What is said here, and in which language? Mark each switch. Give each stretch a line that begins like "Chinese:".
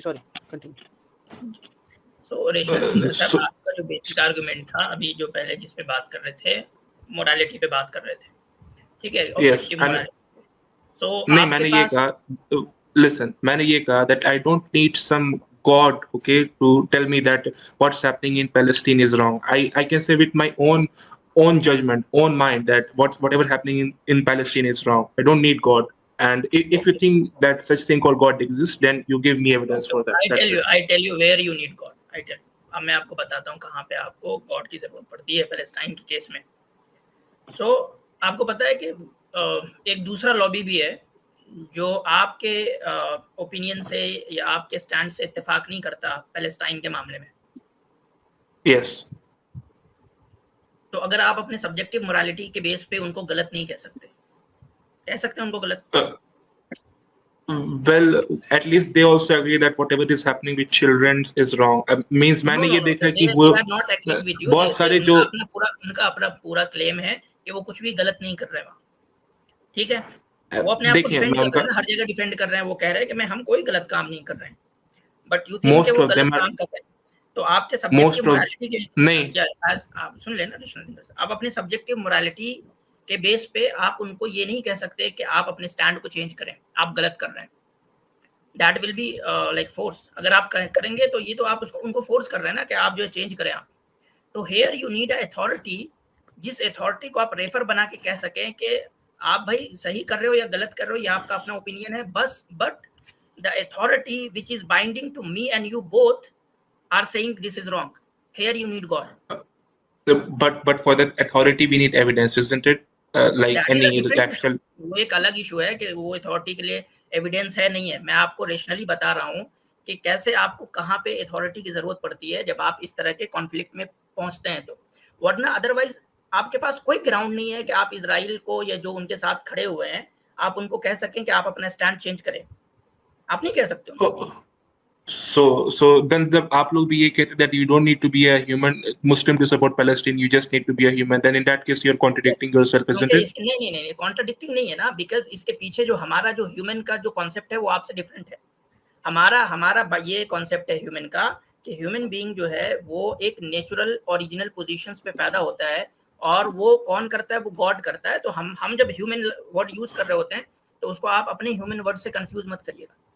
Hindi: Sorry, continue. तो rational साहब, आपका जो बेसिक आर्गुमेंट था अभी जो पहले जिस पे बात कर रहे थे, मोरालिटी पे बात कर रहे थे, ठीक है? Objective morality. नहीं, मैंने ये कहा, लिसन, मैंने ये कहा
English: that I don't need some God, okay, to tell me that what's happening in Palestine is wrong. I can say with my own judgment, own mind, that whatever happening in Palestine is wrong. I don't need God. And if you think that such thing called God exists, then you give me evidence for that. I tell you where you need God. I tell you.
Hindi: अब मैं आपको बताता हूँ कहाँ पे आपको God की जरूरत पड़ती है पैलेस्टाइन के केस में. सो आपको पता है कि एक दूसरा लॉबी भी है जो आपके ओपिनियन से या आपके स्टैंड से इत्तेफाक नहीं करता पैलेस्टाइन के मामले में.
English: Yes.
Hindi: तो अगर आप अपने सब्जेक्टिव मोरालिटी के बेस पे उनको गलत नहीं कह सकते उनको गलत.
English: Well, at least they also agree that whatever is happening with children is wrong.
Hindi: Means मैंने ये देखा कि वो बहुत सारे जो उनका अपना पूरा क्लेम है कि वो कुछ भी गलत नहीं कर रहे वहाँ. ठीक है, वो अपने आप को डिफेंड कर रहे हैं, हर जगह डिफेंड कर रहे हैं. वो कह रहे हैं कि हम कोई गलत काम नहीं कर रहे हैं,
English: but you think
Hindi: कि वो गलत काम कर रहे हैं. तो आपके सब्जेक्टिव मोरालिटी के नहीं, आप सुन लेना, आप अपने सब्जेक्टिव मोरालिटी के बेस पे आप उनको ये नहीं कह सकते कि आप अपने स्टैंड को चेंज करें, आप गलत कर रहे हैं.
English: That will be like force.
Hindi: अगर आप करेंगे तो ये तो आप उनको फोर्स कर रहे हैं ना कि आप जो है चेंज करें आप. तो
English: here you need a authority,
Hindi: जिस अथॉरिटी को आप रेफर बना के कह सकें कि आप भाई सही कर रहे हो या गलत कर रहे हो, या आपका अपना ओपिनियन है बस.
English: But the authority which is binding to me and you both are saying this is wrong. Here you need God. But for that authority we need evidence, isn't it? Like any actual.
Hindi: वो एक अलग issue है कि वो authority के लिए evidence है नहीं है. मैं आपको रेशनली बता रहा हूँ कि कैसे आपको कहाँ पे अथॉरिटी की जरूरत पड़ती है जब आप इस तरह के कॉन्फ्लिक्ट में पहुंचते हैं. तो वरना अदरवाइज आपके पास कोई ग्राउंड नहीं है कि आप इजराइल को या जो उनके साथ खड़े हुए हैं आप उनको कह सकें कि आप अपना स्टैंड चेंज करें. आप नहीं कह सकते.
English: So then
Hindi: आप लोग भी ये कहते
English: that you don't need to be a human Muslim to support Palestine, you just need to be a human. Then in that case you're contradicting yourself, isn't it?
Hindi: नहीं, कॉन्ट्रडिक्टिंग नहीं है ना, because इसके पीछे जो हमारा जो ह्यूमन का जो कॉन्सेप्ट है वो आपसे डिफरेंट है. हमारा ये कॉन्सेप्ट है ह्यूमन का कि ह्यूमन बीइंग जो है वो एक नेचुरल ओरिजिनल पोजीशंस पे पैदा होता है, और वो कौन करता है, वो गॉड करता है. तो हम जब ह्यूमन वर्ड यूज कर रहे होते हैं तो उसको आप अपने ह्यूमन वर्ड से कंफ्यूज मत करिएगा.